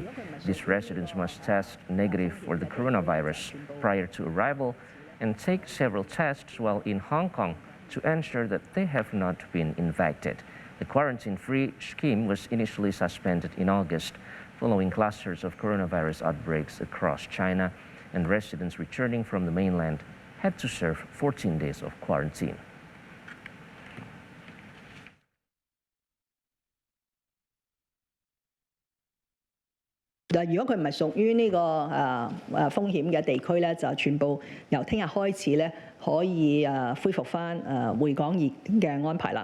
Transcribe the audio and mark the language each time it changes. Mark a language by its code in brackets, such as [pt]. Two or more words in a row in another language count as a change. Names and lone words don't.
[en] These residents must test negative for the coronavirus prior to arrival and take several tests while in Hong Kong to ensure that they have not been infected. The quarantine-free scheme was initially suspended in August following clusters of coronavirus outbreaks across China, and residents returning from the mainland had to serve 14 days of quarantine. [yue] 如果佢唔係屬於呢個風險嘅地區咧，就全部由聽日開始咧可以恢復翻回港嘅安排啦。